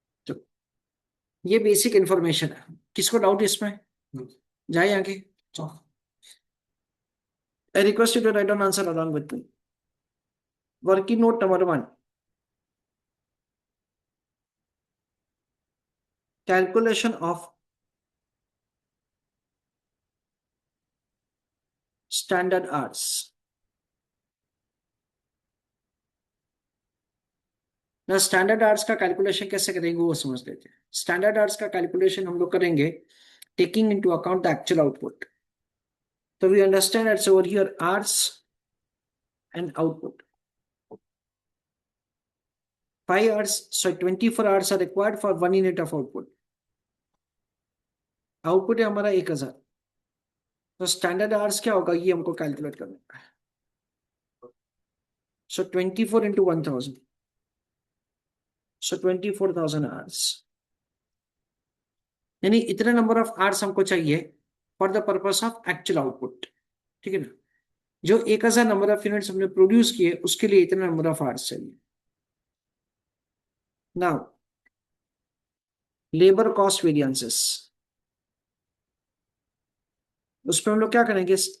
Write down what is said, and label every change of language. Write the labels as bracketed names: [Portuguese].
[Hindi] तो ये basic information है। किसको डाउट इसमें? जाए आगे। [English] I request you to write down answer along with me. Working note number 1. Calculation of standard hours. [Hindi] ना स्टैंडर्ड आवर्स का कैलकुलेशन कैसे करेंगे वो समझ लेते हैं। स्टैंडर्ड आवर्स का कैलकुलेशन हम लोग करेंगे [English] Taking into account the actual output. तो we understand it's over here hours and output. 5 hours, so 24 hours are required for 1 unit of output। [Hindi] Output है हमारा 1000। तो स्टैंडर्ड आवर्स क्या होगा ये हमको कैलकुलेट करना है। [English] So 24 into 1000, so 24,000 hours। [Hindi] यानी इतने नंबर ऑफ आवर्स हमको चाहिए [English] For the purpose of actual output. [Hindi] ठीक है ना। जो 1000 नंबर ऑफ यूनिट्स हमने प्रोड्यूस किए उसके लिए इतने नंबर ऑफ आवर्स चाहिए। नाउ लेबर कॉस्ट वेरिएंसेस, उस पर हम लोग क्या करेंगे?